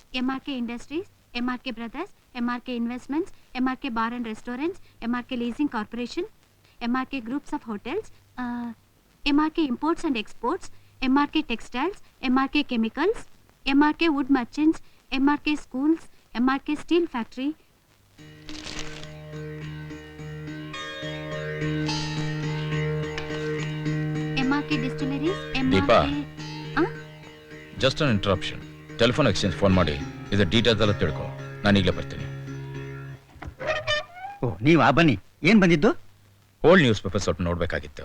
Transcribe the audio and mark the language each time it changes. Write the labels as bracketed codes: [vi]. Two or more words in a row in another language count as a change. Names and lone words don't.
[en] MRK Industries, MRK Brothers, MRK Investments, MRK Bar and Restaurants, MRK Leasing Corporation, MRK Groups of Hotels, MRK Imports and Exports, MRK Textiles, MRK Chemicals, MRK Wood Merchants, MRK Schools, MRK Steel Factory. MRK Distilleries, Deepa. MRK... just an interruption. telephone exchange phone [kn] ಮಾಡಿ ಇದು ಡೀಟೇಲ್ಸ್ ಎಲ್ಲ ತಿಳ್ಕೊ. ನಾನು ಈಗಲೇ ಬರ್ತೀನಿ. ಓ ನೀವಾ, ಬನ್ನಿ. ಏನ್ ಬಂದಿದ್ದು? [en] old news paper [kn] ಸ್ವಲ್ಪ ನೋಡ್ಬೇಕಾಗಿತ್ತು.